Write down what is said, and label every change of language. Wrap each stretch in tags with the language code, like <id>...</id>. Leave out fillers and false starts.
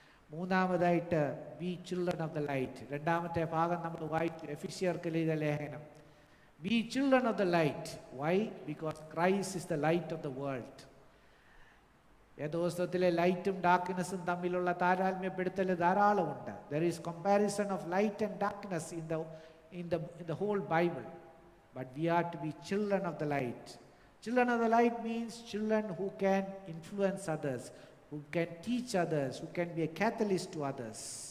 <ml>മൂന്നാമതായിട്ട്</ml> <en>be children of the light.</en> <ml>രണ്ടാമത്തെ ഭാഗം നമ്മൾ വായിച്ചു, എഫെസ്യർക്ക് എഴുതിയ ലേഖനം.</ml> <en>Be children of the light. Why? Because Christ is the light of the world.</en> <ml>വേദപുസ്തകത്തിലെ ലൈറ്റും ഡാർക്ക്നെസ്സും തമ്മിലുള്ള താരതമ്യപ്പെടുത്തൽ ധാരാളമുണ്ട്.</ml> <en>There is comparison of light and darkness in the whole Bible. But we are to be children of the light. Children of the light means children who can influence others, who can teach others, who can be a catalyst to others.</en>